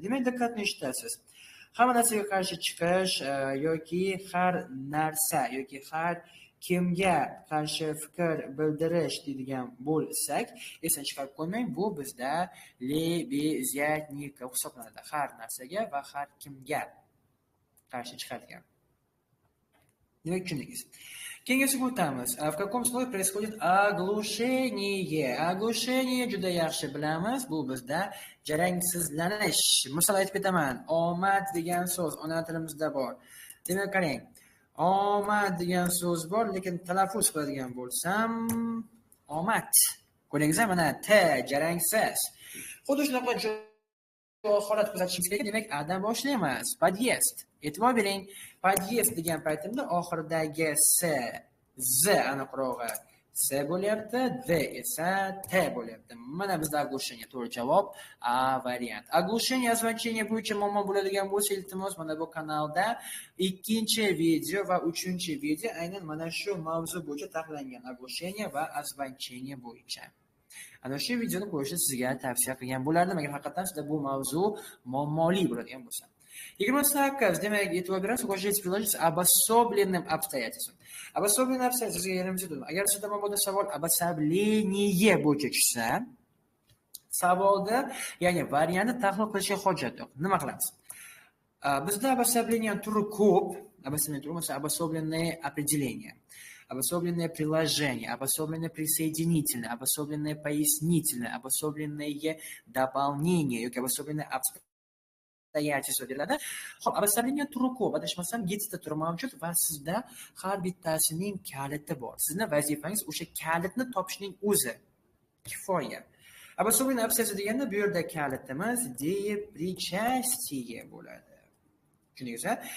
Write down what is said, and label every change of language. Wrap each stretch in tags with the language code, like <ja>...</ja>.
<uz>Demak, diqqatni eshitasiz. Hamma narsaga qarshi chiqish yoki har narsa yoki har kimga qarshi fikr bildirish deydigan bo'lsak, esdan chiqarib qo'ymang, bu bizda lebezятников hisoblanadi. Har narsaga va har kimga qarshi chiqadigan. Demak, tushundingiz. Keyingisiga o'tamiz.</uz> <ru>В каком слове происходит оглушение?</ru> <uz>Оглушение juda yaxshi bilamiz. Bu bizda jarangsizlanish. Misol aytib ketaman. Omad degan so'z ona tilimizda bor. Demak, qarang. Omad degan so'z bor, lekin talaffuz qiladigan bo'lsam, omad. Ko'ringizmi, mana t jarangsiz. Xuddi shunaqa holat kuzatishimiz kerak. Demak, a-dan boshlaymiz. Podъезд. E'tibor bering. Podъезд degan paytimda oxiridagi s, z aniqrog'i s bo'lyapti, d esa t bo'lyapti. Mana bizda оглушение. To'g'ri javob A variant. Оглушение означение bo'yicha muammo bo'ladigan bo'lsa, iltimos mana bu kanalda 2-chi video va 3-chi video aynan mana shu mavzu bo'yicha tahlillangan. Оглушение va означение bo'yicha. Ana shu videoni ko'rishni sizga tavsiya qilgan bo'lardim, agar haqiqatan sizda bu mavzu muammoli bo'ladigan bo'lsa. 28. Demak, e'tibor berasiz,</uz> <ru>укажите приложить с обособленным обстоятельством.</ru> <uz>Обособленное обстоятельство yerimiz turadi. Agar sizda bo'lmada savol обособление bo'yicha tushsa, savolda, ya'ni variantni tahlil qilishga hojat yo'q. Nima qilamiz? Bizda обособление turi ko'p.</uz> <ru>Обособление</ru> <uz>turi bo'lsa</uz> <ru>обособленное определение, обособленное приложение, обособленное присоединительное, обособленное пояснительное, обособленное дополнение yoki обособленное обстоятельство deyiladi.</ru> <uz>Xo'p, обособление turi ko'p. Adashmasam 7 ta turi mavjud va sizda har bittasining kaliti bor. Sizning vazifangiz o'sha kalitni topishning o'zi. Kifoya. Обособленное обстоятельство deganda bu yerda kalitimiz депричастие bo'ladi. Tushundingizmi?</uz>